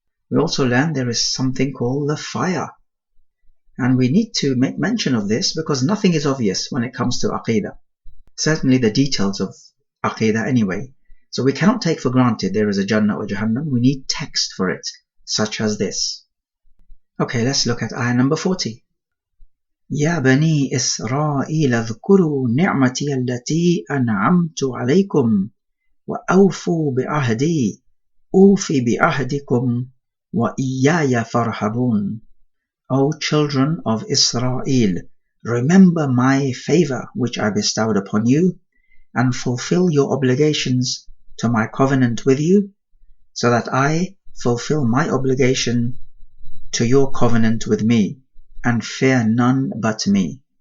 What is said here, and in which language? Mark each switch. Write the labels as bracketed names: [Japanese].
[English] We also learn there is something called the fire. And we need to make mention of this because nothing is obvious when it comes to Aqidah. Certainly the details of Aqidah anyway. So we cannot take for granted there is a Jannah or Jahannam. We need text for it, such as this. Okay, let's look at ayah number 40. [Arabic] يا بني إسرائيل اذكروا نعمتي التي أنعمت عليكم وأوفوا بعهدي أوف بعهدكم وإياي فارهبون. [English] O children of Israel, remember my favor which I bestowed upon you, and fulfill your obligations to my covenant with you, so that I fulfill my obligation to your covenant with me, and fear none but me.